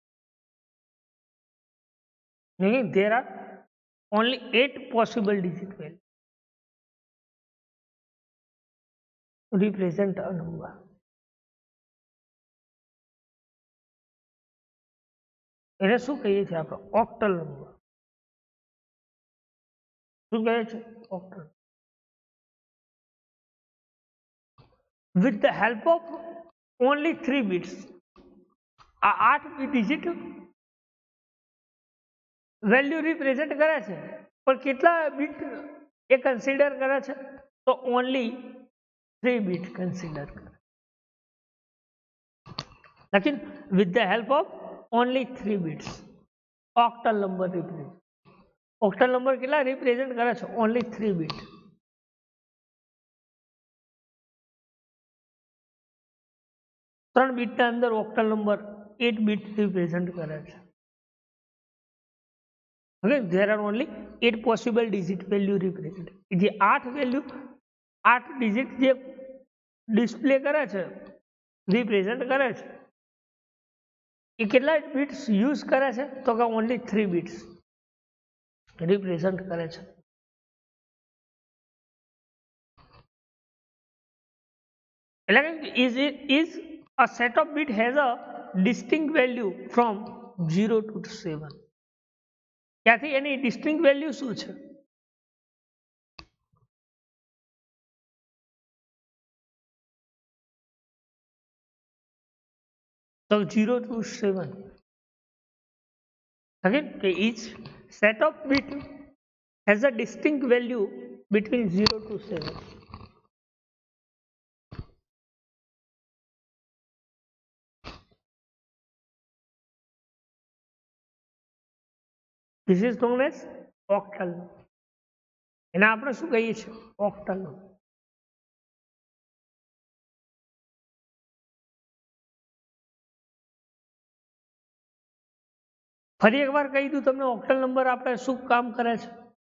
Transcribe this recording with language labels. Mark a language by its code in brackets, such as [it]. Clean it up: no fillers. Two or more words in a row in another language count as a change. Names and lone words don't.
[en] There are only 8 possible digit value to represent a number. [gu] એને શું કહીએ છીએ આપણે? [en] octal number. [gu] શું કહે છે? ઓક્ટલ. [en] With the help of only 3 bits. [gu] આ 8 [en] digit value represent [gu] કરે છે, પણ કેટલા બીટ એ કન્સિડર કરે છે? તો [en] only 3 bit consider [gu] કરે. [en] લેકિન with the help of only 3 bits octal number represent. octal number [gu] કેટલા રિપ્રેઝેન્ટ કરે છે? [en] only 3 bit. [gu] ત્રણ બીટના અંદર [en] octal number 8 bit represent [gu] કરે છે. [en] Okay, there are only 8 possible digit value represent. [gu] જે 8 વેલ્યુ 8 ડિજિટ જે ડિસ્પ્લે કરે છે, રિપ્રેઝેન્ટ કરે છે, એ કેટલા [en] bits use [gu] કરે છે? તો કે [en] only 3 bits represent [gu] કરે છે. [en] એટલે is a set of bit has a distinct value from 0 to 7. [gu] ત્યાંથી એની [en] distinct value [gu] શું છે? તો 0 to 7. [en] Again, each set of bit has a distinct value between 0 to 7. This is known as octal. [gu] એને આપણે શું કહીએ છીએ? ઓક્ટલ. ફરી એકવાર કહી દઉં તમને [en] octal number [gu] આપણે શું કામ કરે છે?